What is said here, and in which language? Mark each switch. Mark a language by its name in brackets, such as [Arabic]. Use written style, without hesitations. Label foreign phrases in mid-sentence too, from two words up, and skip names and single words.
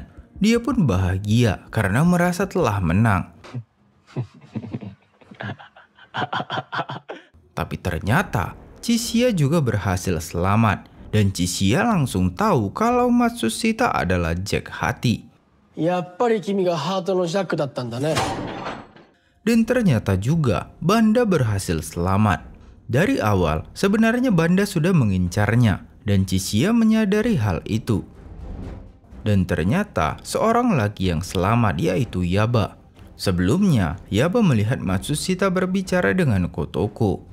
[Indonesian] Dia pun bahagia karena merasa telah menang. Tapi ternyata Chishia juga berhasil selamat, dan Chishia langsung tahu kalau Matsushita adalah Jack Hati. [Japanese] やっぱり君がハートのジャックだったんだね。 [Indonesian] Dan ternyata juga Banda berhasil selamat. Dari awal sebenarnya Banda sudah mengincarnya, dan Chishia menyadari hal itu. Dan ternyata seorang lagi yang selamat, yaitu Yaba. Sebelumnya, Yaba melihat Matsushita berbicara dengan Kotoko.